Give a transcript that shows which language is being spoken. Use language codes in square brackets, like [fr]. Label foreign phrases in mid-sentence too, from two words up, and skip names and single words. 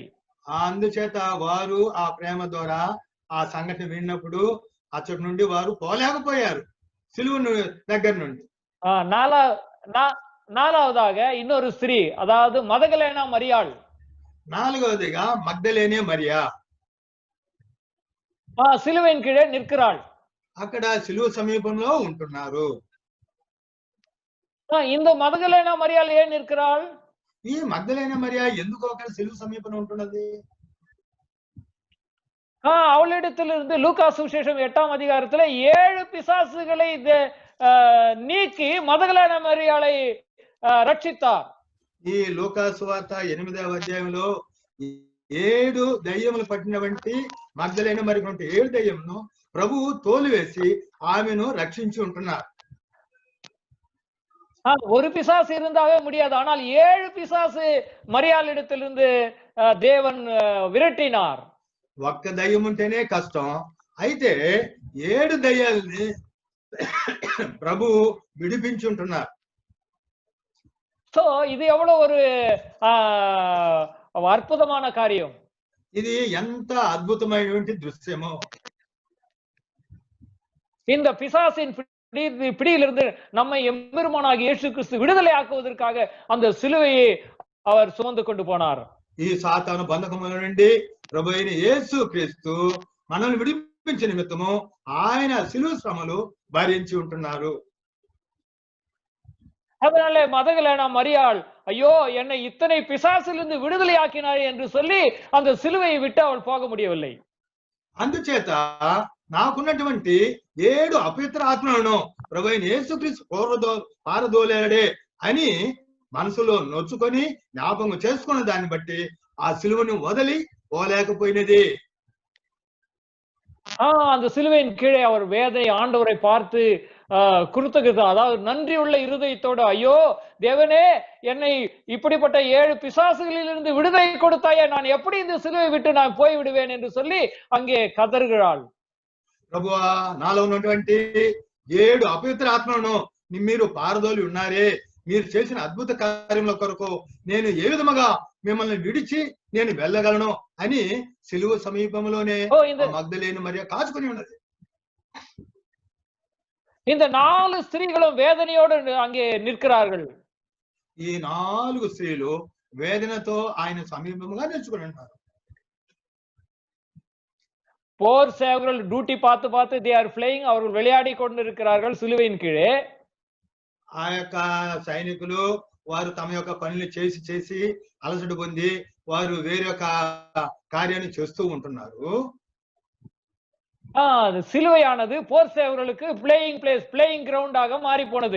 [te] అందుచేత వారు ఆ ప్రేమ ద్వారా ఆ సంఘటన విన్నప్పుడు అచ్చటి నుండి వారు పోలేకపోయారు సిలువ దగ్గర నుండి. [ta] நாலாவதாக இன்னொரு ஸ்திரீ, அதாவது மதகலேனா மரியாள். [te] నాలుగవదిగా మగ్దలేనే మరియా [ta] சிலுவையின் கீழே நிற்கிறாள். [te] అక్కడ సిలువ సమీపంలో ఉంటున్నారు. [ta] இந்த மதகலேனா மரியாள் ஏன் நிற்கிறாள்? [te] ఈ మగ్దలేనే మరియా ఎందుకు అక్కడ సిలువ సమీపంలో ఉంటున్నది? [ta] அவளிடத்திலிருந்து லூக்கா சுவிசேஷம் 8ஆம் அதிகாரத்துல 7 பிசாசுகளை நீக்கி மதகலேனா மரியாளை రక్షిத்தார். [te] ఈ లూకా సువార్త 8వ అధ్యాయంలో 7 దయ్యములు పట్టినటువంటి మగ్దలేనే మరి 7 దయ్యమును ప్రభువు తోలివేసి ఆమెను రక్షించి ఉంటున్నారు. [ta] ஒரு பிசாசு இருந்தாவே முடியாது, ஆனால் 7 பிசாசு மரியாளிடத்திலிருந்து தேவன் விரட்டினார். [te] ఒక్క దయ్యం ఉంటేనే కష్టం, అయితే 7 దయ్యాల్ని ప్రభు విడిపించుంటున్నారు. [ta] சோ இது எவ்வளவு ஒரு அற்புதமான காரியம். [te] ఇది ఎంత అద్భుతమైనటువంటి దృశ్యమో. [ta] இந்த பிசாசின் பிடியிலிருந்து நம்மை எம்பெருமானாகிய இயேசு கிறிஸ்து விடுதலை ஆக்குவதற்காக அந்த சிலுவையை அவர் சுமந்து கொண்டு போனார். [te] ఈ సాతాను బంధకముల నుండి ప్రభు అయిన యేసు క్రీస్తు మనల్ని విడిపించే నిమిత్తము ఆయన సిలువ శ్రమలు భరించి ఉంటున్నారు. [ta] அதனால மதகலேனா மரியாள் ஐயோ என்னை இத்தனை பிசாசிலிருந்து விடுதலை ஆக்கினாய் என்று சொல்லி அந்த சிலுவையை விட்டு அவள் போக முடியவில்லை. [te] అందుచేత నాకున్నటువంటి 7 అపవిత్ర ఆత్మలను ప్రభు అయిన యేసుక్రీస్తు పారదోలాడే అని మనసులో నొచ్చుకొని జ్ఞాపకం చేసుకున్న దాన్ని బట్టి ఆ సిలువను వదిలి పోలేకపోయినది. [ta] அந்த சிலுவையின் கீழே அவர் வேதனை ஆண்டவரை பார்த்து குருத்தகிருத அதாவது நன்றி உள்ள இருதயத்தோடு ஐயோ தேவனே என்னை இப்படிப்பட்ட 7 பிசாசுகளிலிருந்து விடுதலை கொடுத்தாயே நான் எப்படி இந்த சிலுவை விட்டு நான் போய் விடுவேன் என்று சொல்லி அங்கே கதறுகிறாள். [te] ప్రభువా నాలో ఉన్నటువంటి 7 అపవిత్ర ఆత్మలను మీరు పారదోలి ఉన్నారే, మీరు చేసిన అద్భుత కార్యముల కొరకు నేను ఏ విధముగా మిమ్మల్ని విడిచి నేను వెళ్ళగలను అని సిలువ సమీపంలోనే మగ్దలేను మరియ కాచుకొని ఉన్నది. [ta] இந்த 4 ஸ்திரீகளும் வேதனையோடு அங்கே நிற்கிறார்கள். [te] ఈ 4 స్త్రీలు వేదనతో ఆయన సమీపంగా నిల్చుకొని ఉంటారు. [ta] போர் சேவகர்கள் டியூட்டி பார்த்து [en] they are flying [ta] அவர்கள் விளையாடி கொண்டிருக்கிறார்கள் சிலுவையின் கீழே. [te] ఆ యొక్క సైనికులు వారు తమ యొక్క పనులు చేసి అలసట పొంది వారు వేరొక కార్యాన్ని చేస్తూ ఉంటున్నారు. [ta] சிலுவையானது போர் சேவகர்களுக்கு [en] playing place playing ground [ta] ஆக மாறி போனது.